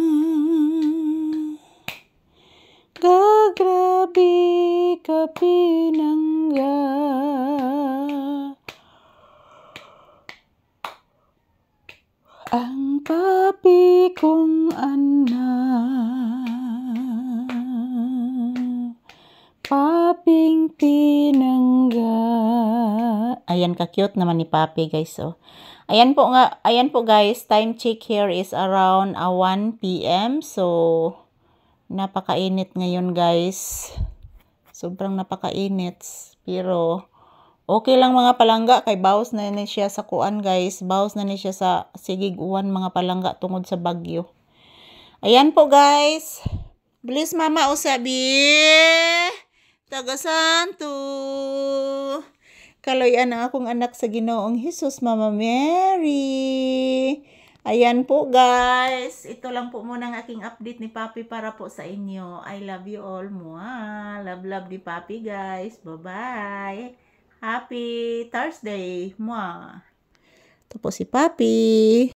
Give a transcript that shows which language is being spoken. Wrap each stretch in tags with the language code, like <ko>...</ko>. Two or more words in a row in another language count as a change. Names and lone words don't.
<ceb>Gagrabe ka pinangga, ang Papi kong anak, Paping pinangga.</ceb> <tl>Ayan ka cute naman ni Papi guys. So, ayan po guys,</tl> <en>time check here is around 1 PM.</en> <tl>So, napakainit ngayon guys. Sobrang napakainit. Pero, okay lang</tl> <ceb>mga palangga. Kay bawas na ni siya sa kuan guys. Bawas na ni siya sa sigig-uwan mga palangga tungod sa bagyo.</ceb> <tl>Ayan po guys. Bilis mama usabi. Tagasanto.</tl> <ceb>Kaloyan ang akong anak sa Ginoong Hesus, Mama Mary.</ceb> <tl>Ayan po guys. Ito lang po muna ang aking update ni Papi para po sa inyo.</tl> <en>I love you all. Mwah. Love love ni Papi guys. Bye-bye. Happy Thursday. Mwah.</en> <tl>Ito po si Papi.</tl>